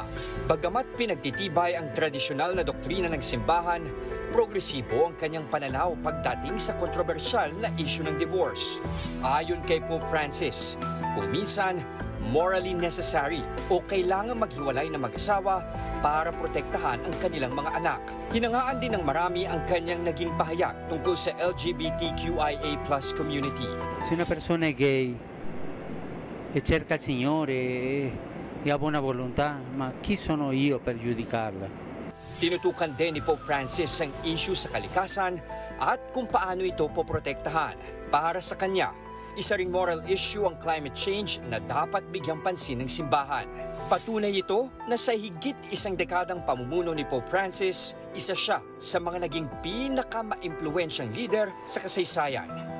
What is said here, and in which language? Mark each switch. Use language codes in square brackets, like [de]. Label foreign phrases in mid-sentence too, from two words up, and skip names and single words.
[tl] Bagamat pinagtitibay ang tradisyonal na doktrina ng simbahan, progresibo ang kanyang pananaw pagdating sa kontrobersyal na issue ng divorce. Ayon kay Pope Francis, kung minsan [en] morally necessary [tl] o kailangan maghiwalay na mag-asawa para protektahan ang kanilang mga anak. Hinangaan din ng marami ang kanyang naging pahayag tungkol sa [en] LGBTQIA+ community. [it] Se una persona è gay e cerca il Signore e ha buona volontà, ma chi sono io per giudicarla? [tl] Tinutukan din ni Pope Francis ang issue sa kalikasan at kung paano ito poprotektahan. Para sa kanya, isa ring [en] moral issue [tl] ang [en] climate change [tl] na dapat bigyang pansin ng simbahan. Patunay ito na sa higit isang dekadang pamumuno ni Pope Francis, isa siya sa mga naging pinaka-maimpluwensyang leader sa kasaysayan.